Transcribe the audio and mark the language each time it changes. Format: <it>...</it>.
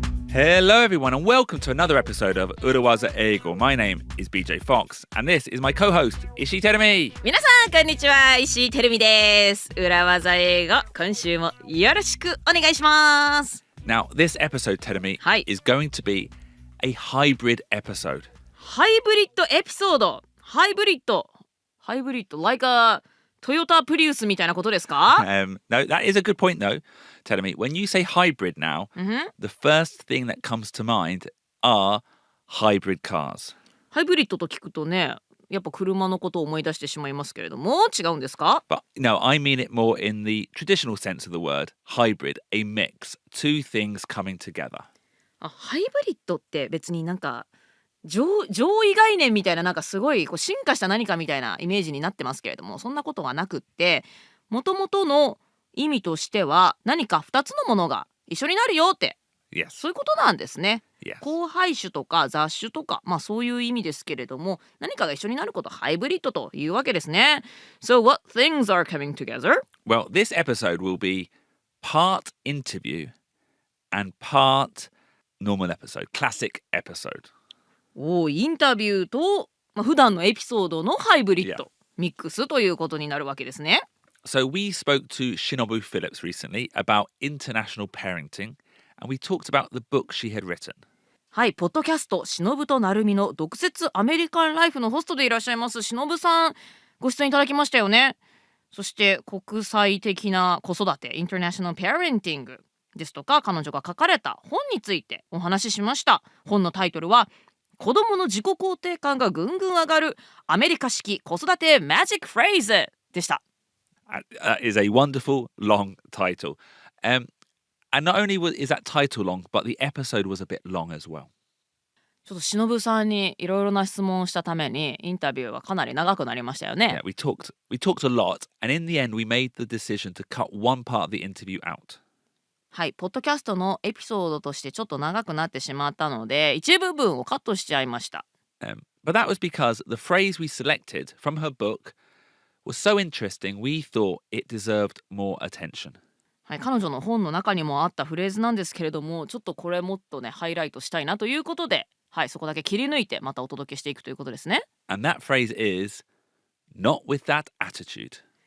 <en>Hello everyone and welcome to another episode of 裏技英語 My name is BJ Fox and this is my co-host 石井てるみ。</en> <ja>皆さんこんにちは、石井てるみです。裏技英語今週もよろしくお願いします。</ja> <en>Now this episode てるみ、is going to be a hybrid episode.</en> <ja>ハイブリッドエピソード。ハイブリッド</ja> <en>like a Toyota Prius</en> <ja>みたいなことですか？</ja> <en>No, that is a good point though. Tell me, when you say hybrid now, the first thing that comes to mind are hybrid cars.</en> <ja>ハイブリッドと聞くとね、やっぱ車のことを思い出してしまいますけれども、違うんですか？</ja> <en>But no, I mean it more in the traditional sense of the word, hybrid, a mix, two things coming together.</en> <ja>ハイブリッドって別になんか上位概念みたいな、なんかすごいこう進化した何かみたいなイメージになってますけれども、そんなことはなくって、元々の意味としては何か2つのものが一緒になるよって、</ja> <en>Yes.</en> <ja>そういうことなんですね。</ja> <en>Yes.</en> <ja>交配種とか雑種とか、そういう意味ですけれども、何かが一緒になることをハイブリッドというわけですね。</ja> <en>So what things are coming together? Well, this episode will be part interview and part normal episode, classic episode.</en> <ja>インタビューと、普段のエピソードのハイブリッド、ミックスということになるわけですね。</ja> <en>So we spoke to Shinobu Phillips recently about international parenting and we talked about the book she had written.</en> <ja>はい、ポッドキャストシノブとナルミの毒舌アメリカンライフのホストでいらっしゃいますシノブさん、ご出演いただきましたよね。そして国際的な子育てインターナショナルパレンティングですとか、彼女が書かれた本についてお話ししました。本のタイトルは子供の自己肯定感がぐんぐん上がるアメリカ式子育てマジックフレーズでした。</ja> <en>That is a wonderful long title. And not only is that title long, but the episode was a bit long as well.</en> <ja>ちょっと忍さんにいろいろな質問をしたためにインタビューはかなり長くなりましたよね。</ja> <en>Yeah, we talked a lot, and in the end we made the decision to cut one part of the interview out.</en> <ja>はい、ポッドキャストのエピソードとしてちょっと長くなってしまったので、一部分をカットしちゃいました。</ja> <en>But that was because the phrase we selected from her book was so interesting, we thought it deserved more attention.</en> <ja>はい、彼女の本の中にもあったフレーズなんですけれども、ちょっとこれもっとねハイライトしたいなということで、はい、そこだけ切り抜いてまたお届けしていくということですね。</ja> <en>And that phrase is not with that attitude.</en>